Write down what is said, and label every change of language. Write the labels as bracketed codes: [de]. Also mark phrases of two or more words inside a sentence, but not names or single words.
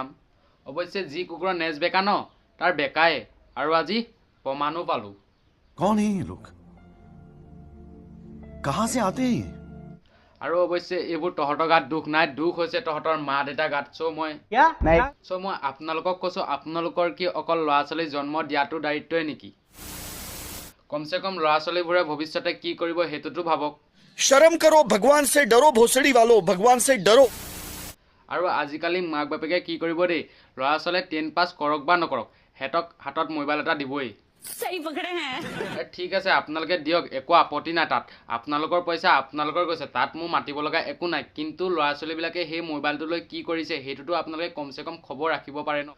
[as] অৱশ্যে যি কুকুৰৰ নেজ বেকা ন, তাৰ বেকায়ে, আৰু আজি প্ৰমাণো পালোঁ। [hi] कौन है ये लोग? कहां से आते हैं? [as] আৰু অৱশ্যে এইবোৰ তহঁতৰ গাত দুখ নাই, দুখ হৈছে তহঁতৰ মা দেউতা গাত। চ' মই আপোনালোকক কৈছোঁ, আপোনালোকৰ কি অকল ল'ৰা ছোৱালী জন্ম দিয়াটো দায়িত্বই নেকি? কমচে কম ল'ৰা ছোৱালীবোৰে ভৱিষ্যতে কি কৰিব সেইটোতো ভাবক। [hi] शर्म करो, भगवान से डरो, भोसड़ी वालो, भगवान से डरो। [as] আৰু আজিকালি মাক বাপেকে কি কৰিব দেই, ল'ৰা ছোৱালীয়ে 10 পাছ কৰক বা নকৰক, সিহঁতক হাতত মোবাইল এটা দিবই। ঠিক আছে, আপোনালোকে দিয়ক, একো আপত্তি নাই তাত। আপোনালোকৰ পইচা আপোনালোকৰ গৈছে, তাত মোৰ মাতিব লগা একো নাই। কিন্তু ল'ৰা ছোৱালীবিলাকে সেই মোবাইলটো লৈ কি কৰিছে সেইটোতো আপোনালোকে কমচে কম খবৰ ৰাখিব পাৰে ন।